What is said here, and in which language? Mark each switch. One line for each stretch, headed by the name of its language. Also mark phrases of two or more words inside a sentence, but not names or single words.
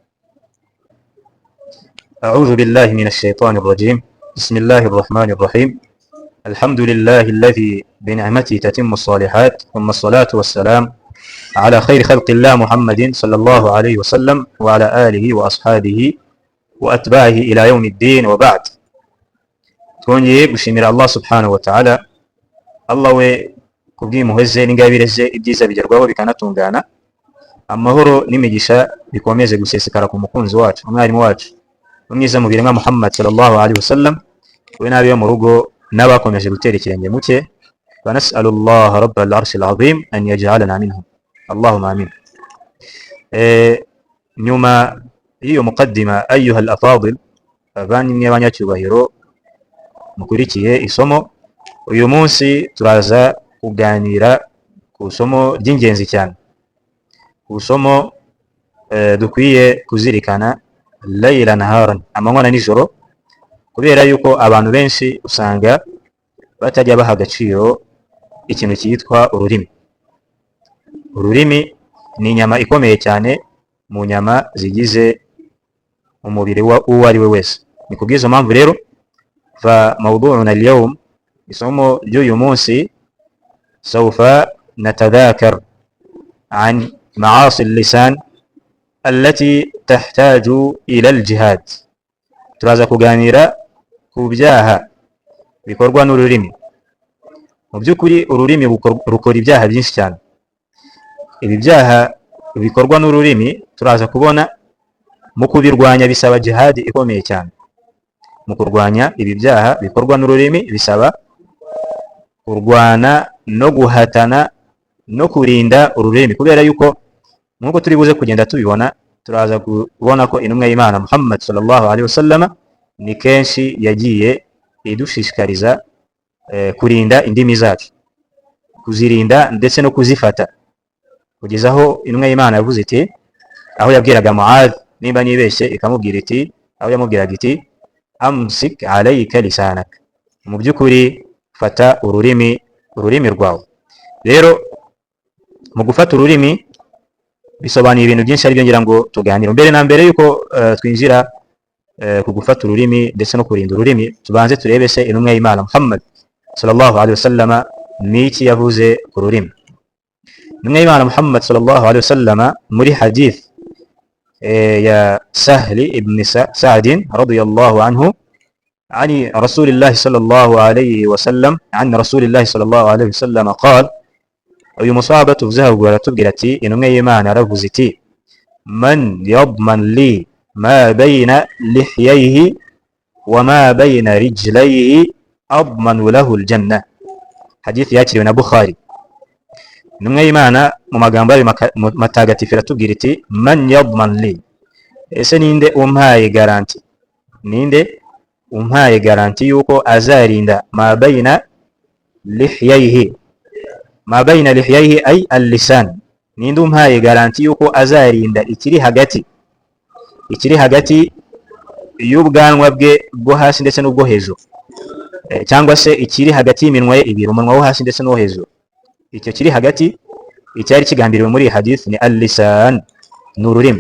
Arabic: أعوذ بالله من الشيطان الرجيم. بسم الله الرحمن الرحيم. الحمد لله الذي بنعمته تتم الصالحات، ثم الصلاة والسلام على خير خلق الله محمد صلى الله عليه وسلم وعلى آله وأصحابه وأتباعه إلى يوم الدين، وبعد.
Kinyarwanda: twongeye gushimira
Arabic: الله سبحانه وتعالى.
Kinyarwanda: Allah we kubw'impuhwe ze n'ingabire ze, ibyiza bigerwaho bikanatungana, amahoro n'imigisha bikomeze gusesekara ku mukunzi wacu, umwarimu wacu umwiza mu biremwa Muhammad
Arabic: صلى الله عليه وسلم,
Kinyarwanda: we n'abiwe mu rugo n'abakomeje gutera ikirenge mu cye.
Arabic: نسأل الله رب العرش العظيم أن يجعلنا منهم، اللهم آمين.
Kinyarwanda: Nyuma y'iyo muqaddima,
Arabic: أيها الأفاضل,
Kinyarwanda: abanyimwe banyacyubahiro mukurikiye isomo, uyu munsi turaza kuganira ku isomo ry'ingenzi cyane, ku isomo dukwiye kuzirikana
Arabic: ليلا نهارا,
Kinyarwanda: amanywa na nijoro, kubera yuko abantu benshi usanga batajya baha agaciro ikintu cyitwa ururimi. Ururimi ni inyama ikomeye cyane mu nyama zigize umubiri uwo ari we wese. Ni kubw'izo mpamvu rero
Arabic: فموضوعنا اليوم,
Kinyarwanda: isomo ry'uyu munsi,
Arabic: سوف نتذاكر عن معاصي اللسان التي تحتاج إلى الجهاد.
Kinyarwanda: turaza kuganira ku byaha bikorwa n'ururimi. Mu by'ukuri ururimi rukora ibyaha byinshi cyane. Ibi byaha bikorwa n'ururimi turaza kubona mu kubirwanya bisaba jihad ikomeye cyane. Mu kurwanya ibi byaha bikorwa n'ururimi bisaba kurwana no guhatana no kurinda ururimi, kubera yuko nk'uko turi buze kugenda tubibona, turaza kubona ko intumwa y'Imana Muhammad
Arabic: صلى الله عليه وسلم
Kinyarwanda: ni kenshi yagiye idushishikariza kurinda indimi zacu, kuzirinda ndetse no kuzifata, kugeza aho intumwa y'Imana yavuze iti, aho yabwiraga Muadh, nimba nibeshye ikamubwira iti, aho yamubwiraga iti
Arabic: أمسك عليك لسانك,
Kinyarwanda: mu by'ukuri fata ururimi rwawe. Rero mu gufata ururimi bisobanuye ibintu byinshi, ari byo ngira ngo tuganire. Mbere na mbere yuko twinjira ku gufata ururimi ndetse no kurinda ururimi, tubanze turebe se intumwa y'Imana Muhammad
Arabic: صلى الله عليه وسلم
Kinyarwanda: ni iki yavuze ku rurimi. Intumwa y'Imana Muhammad
Arabic: صلى الله عليه وسلم
Kinyarwanda: muri hadith ya Sahl ibn Sa'd
Arabic: رضي الله عنه عن رسول الله صلى الله عليه وسلم قال,
Kinyarwanda: uyu musahaba tuvuze haruguru aratubwira ati, intumwa y'Imana yaravuze iti,
Arabic: من يضمن لي ما بين لحييه وما بين رجليه أضمن له الجنة.
Kinyarwanda: Hadith yakiriwe na Bukhari. Intumwa y'Imana mu magambo yayo matagatifu iratubwira iti,
Arabic: من يضمن لي,
Kinyarwanda: ese ninde umpaye garanti, ninde umpaye garanti yuko azarinda
Arabic: ما بين لحييه، ما بين لحييه أي اللسان,
Kinyarwanda: ninde umpaye garanti yuko azarinda ikiri hagati y'ubwanwa bwe bwo hasi ndetse n'ubwo hejuru, cyangwa se ikiri hagati y'iminwa ye ibiri, umunwa wo hasi ndetse n'uwo hejuru. Icyo kiri hagati, icyari kigambiriwe muri hadith ni al-lisan, ni ururimi.